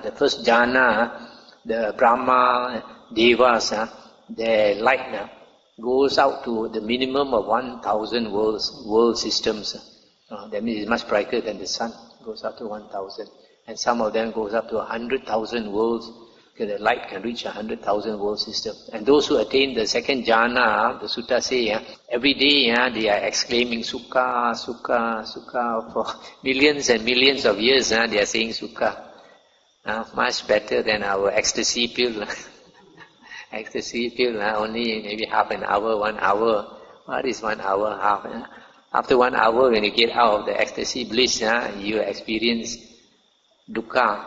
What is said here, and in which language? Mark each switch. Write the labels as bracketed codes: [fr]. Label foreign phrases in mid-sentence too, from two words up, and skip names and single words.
[en] The first jhana, the Brahma, Devas, their light goes out to the minimum of 1,000 world systems. That means it's much brighter than the sun. Goes up to 1,000, and some of them goes up to 100,000 worlds. The light can reach 100,000 world systems. And those who attain the second jhana, the sutta say, every day they are exclaiming [pi] sukha, sukha, sukha. [en] For millions and millions of years, they are saying sukha. Much better than our ecstasy pill. Ecstasy pill, only maybe half an hour, 1 hour. What is 1 hour, half? After 1 hour, when you get out of the ecstasy bliss, you experience dukkha.